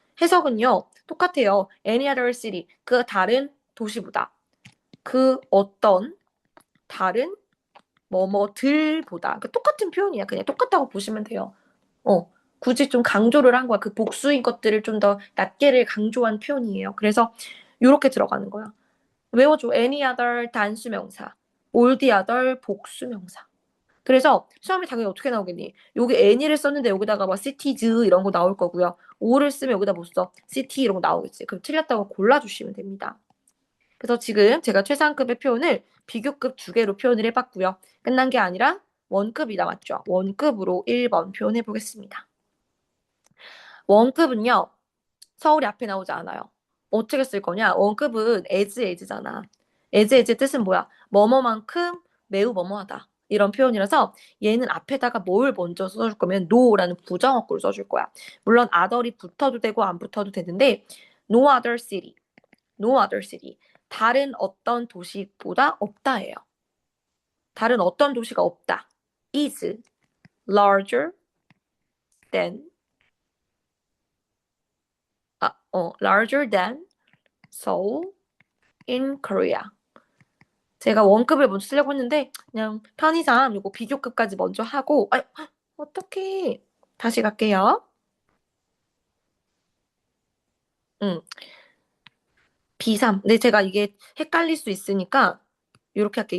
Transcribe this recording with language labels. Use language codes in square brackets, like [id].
[ko] 해석은요 똑같아요. [en] any other city [ko] 그 다른 도시보다 그 어떤 다른 뭐뭐들보다 똑같은 표현이야. 그냥 똑같다고 보시면 돼요. 굳이 좀 강조를 한 거야. 그 복수인 것들을 좀 더 낱개를 강조한 표현이에요. 그래서 이렇게 들어가는 거야. 외워줘. [en] any other [ko] 단수명사, [en] all the other [ko] 복수명사. 그래서 시험이 당연히 어떻게 나오겠니? 여기 any를 썼는데 여기다가 막 cities 이런 거 나올 거고요. all을 쓰면 여기다 뭐 써? city 이런 거 나오겠지. 그럼 틀렸다고 골라주시면 됩니다. 그래서 지금 제가 최상급의 표현을 비교급 두 개로 표현을 해봤고요. 끝난 게 아니라 원급이 남았죠. 원급으로 1번 표현해 보겠습니다. 원급은요. 서울이 앞에 나오지 않아요. 어떻게 쓸 거냐? 원급은 as잖아. as의 뜻은 뭐야? 뭐뭐만큼 매우 뭐뭐하다. 이런 표현이라서 얘는 앞에다가 뭘 먼저 써줄 거면 no라는 부정어구를 써줄 거야. 물론 other이 붙어도 되고 안 붙어도 되는데 [en] no other city, no other city. [ko] 다른 어떤 도시보다 없다예요. 다른 어떤 도시가 없다. [en] is larger than larger than Seoul in Korea. [ko] 제가 원급을 먼저 쓰려고 했는데 그냥 편의상 요거 비교급까지 먼저 하고 어떡해. 다시 갈게요. 음, B3. 근데 제가 이게 헷갈릴 수 있으니까 이렇게 할게요.